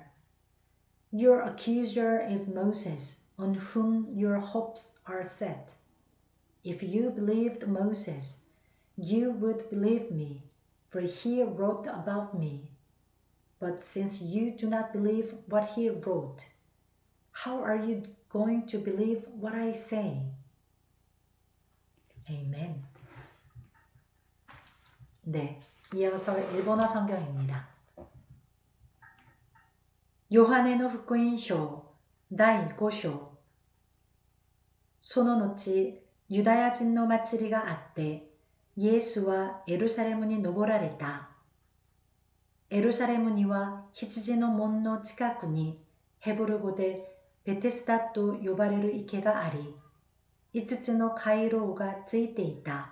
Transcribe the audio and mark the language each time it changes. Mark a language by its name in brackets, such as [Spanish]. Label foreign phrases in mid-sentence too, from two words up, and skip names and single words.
[English] Your accuser is Moses, on whom your hopes are set. If you believed Moses, you would believe me, for he wrote about me. But since you do not believe what he wrote, how are you going to believe what I say? Amen. [Korean] 네, 이어서 일본어 성경입니다. [Japanese] 요한의 福音書第5章。その後、ユダヤ人の祭りがあって、イエスはエルサレムに登られた。エルサレムには羊の門の近くにヘブル語でベテスダと呼ばれる池があり、5つの回廊がついていた。